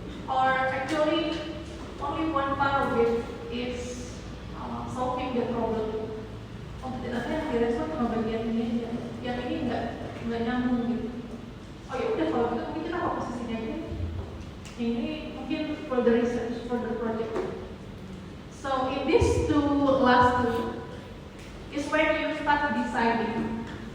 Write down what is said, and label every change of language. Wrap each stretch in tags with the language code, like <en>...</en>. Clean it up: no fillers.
<en>Or actually only one part of it is solving the problem.</en> <id>Oh ternyata yang direspon cuma bagian ini aja, yang ini nggak nyambung gitu. Oh ya udah kalau gitu mungkin kita fokus di sini aja. Ini mungkin</id> <en>for the research, for the project. So in these two last two is when you start deciding.</en>